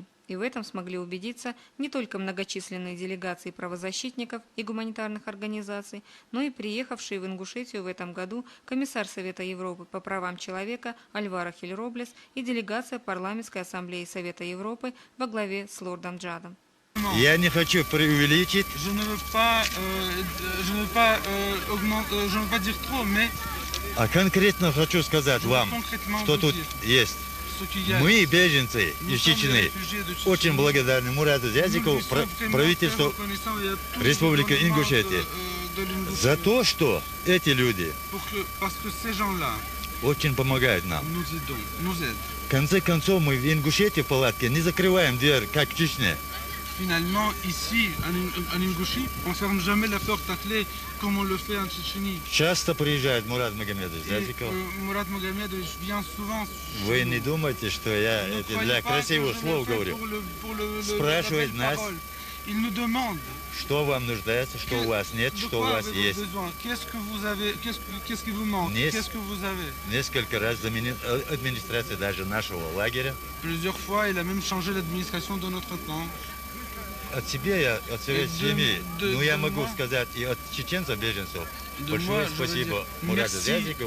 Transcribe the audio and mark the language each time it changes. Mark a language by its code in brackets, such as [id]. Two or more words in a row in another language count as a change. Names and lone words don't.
[ru] И в этом смогли убедиться не только многочисленные делегации правозащитников и гуманитарных организаций, но и приехавший в Ингушетию в этом году комиссар Совета Европы по правам человека Альваро Хильроблес и делегация Парламентской ассамблеи Совета Европы во главе с лордом Джадом. Я не хочу преувеличить. [fr] Je ne veux pas dire trop, mais [ru] А конкретно хочу сказать вам, что тут есть. Мы, беженцы из Чечни, очень благодарны Мурату Зязикову, правительству Республики Ингушетия, за то, что эти люди очень помогают нам. В конце концов, мы в Ингушетии в палатке не закрываем дверь, как в Чечне. [fr] Finalement, ici, en Ingouchie, on ne ferme jamais la porte à clé comme on le fait en Tchétchénie. [ru] Часто приезжает Мурат Магомедович Зязиков. [fr] Murat Magomedovich vient souvent. [ru] Вы не думайте, что я это для красивых слов говорю. Спрашивает нас, [fr] Il nous demande [ru] что вам нуждается, что у вас нет, что у вас есть. [fr] Qu'est-ce que vous avez, qu'est-ce qui vous manque, qu'est-ce que vous avez. [ru] Несколько раз администрация даже нашего лагеря. [fr] Plusieurs fois, il a même changé l'administration de notre camp. [ru] От себя, от своей семьи, но я могу сказать и от чеченцев, беженцев, большое спасибо Мурату Зязикову.